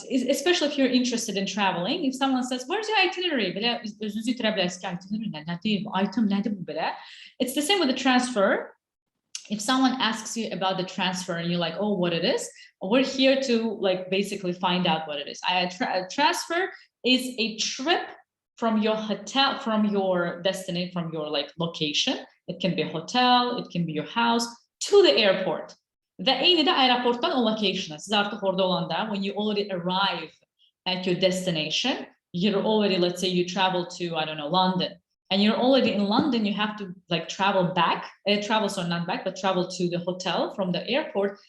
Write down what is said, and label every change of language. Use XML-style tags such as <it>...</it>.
<en>Especially if you're interested in traveling. If someone says, where's your itinerary?</en> <az>Belə özünüzü itirə bilərsiniz ki, itinerary nədir? Item nədir bu belə?</az> <en>It's the same with the transfer. If someone asks you about the transfer and you're like, oh, what it is, we're here to like basically find out what it is. A transfer is a trip from your hotel, from your destination, from your like location. It can be a hotel, it can be your house, to the airport.</en> <az>Və eyni də aeroportdan o location'a. Siz artıq orada olanda,</az> <en>when you already arrive at your destination, you're already, let's say you travel to, I don't know, London. And you're already in London, you have to like travel back, not back, but travel to the hotel from the airport.</en>